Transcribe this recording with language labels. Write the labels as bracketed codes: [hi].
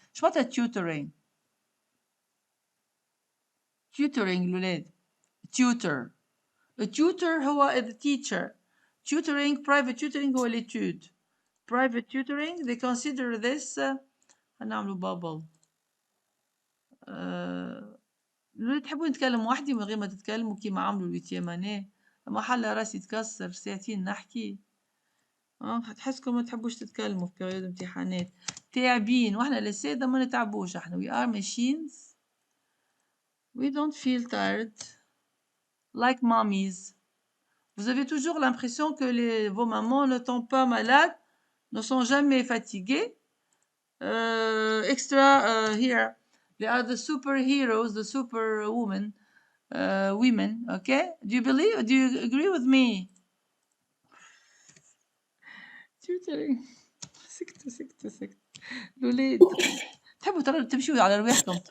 [ar] شو معناتها tutoring؟ tutoring الولاد tutor. [en] A tutor هو the teacher. Tutoring, private tutoring هو l'étude. Private tutoring, they consider this هنعملوا bubble. [ar] لو تحبون تتكلموا وحدي من غير ما تتكلموا كيما عملوا اليتيمانيه محل راسي يتكسر ساعتين نحكي. هتحسكم ما تحبوش تتكلموا في بيريود امتحانات تعبين، واحنا للسادة ما نتعبوش، احنا [en] we are machines, we don't feel tired like mommies. [fr] Vous avez toujours l'impression que vos mamans ne tombent pas malades, ne sont jamais fatiguées. [en] Extra here, they are the superheroes, the superwomen, women. Okay, do you agree with me? tutoring. [ar] سكتوا الولاد تحبوا تمشوا على رواحكم.